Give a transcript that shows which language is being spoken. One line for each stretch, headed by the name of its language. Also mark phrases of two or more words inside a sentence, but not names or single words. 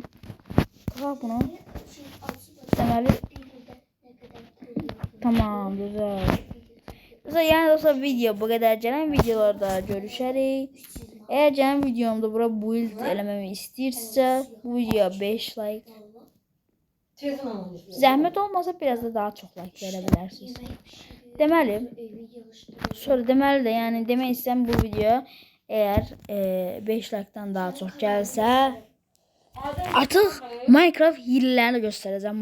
Turkish: Tamam bunu. Demeli tamam güzel. Yani dostlar video bu kadar. Gelen videolarda görüşerik. Eğer gelen videomda bura build elememi istiyorsa bu videoya 5 like Telefon almış.
Azerbaijani: Zəhmət olmasa biraz da daha çox like verə bilərsiniz. Deməli, sonra deməli də, yəni demək istəyirəm bu video əgər 5 like-dan daha çox gəlsə, artıq Minecraft hilələrini göstərəcəm.